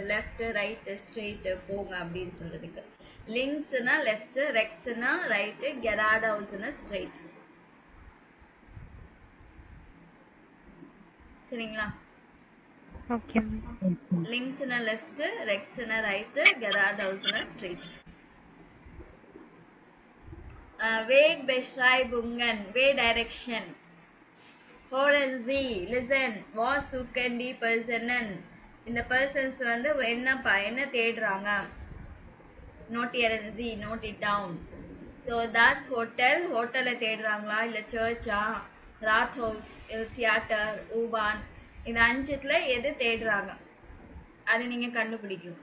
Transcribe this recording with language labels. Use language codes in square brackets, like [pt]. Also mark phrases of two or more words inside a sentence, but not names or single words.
[ta] லெஃப்ட், ரைட், ஸ்ட்ரெயிட் போங்க அப்படின்னு சொல்றதுக்கு. லிங்க்ஸ்னா லெஃப்ட், ரெக்ஸ்னா ரைட், கெராடவுஸ்னா ஸ்ட்ரெயிட். சரிங்களா? [en] okay ma'am. [ta] லிங்க்ஸ்னா லெஃப்ட், ரெக்ஸ்னா ரைட், கெராடவுஸ்னா ஸ்ட்ரெயிட். [de] Weg Beschreibungen, [en] way direction. [de] Hören Sie, listen, was suchen die Personen? [ta] இந்த பர்சன்ஸ் வந்து என்ன தேடுறாங்க? [de] notieren Sie, [en] note it down. [ta] ஸோ [de] das Hotel, [ta] ஹோட்டலை தேடுறாங்களா, இல்லை சர்ச்சா, ராத் ஹவுஸ், இல்லை தியேட்டர், ஊபான், இந்த அஞ்சுத்துல எது தேடுறாங்க அது நீங்கள் கண்டுபிடிக்கணும்.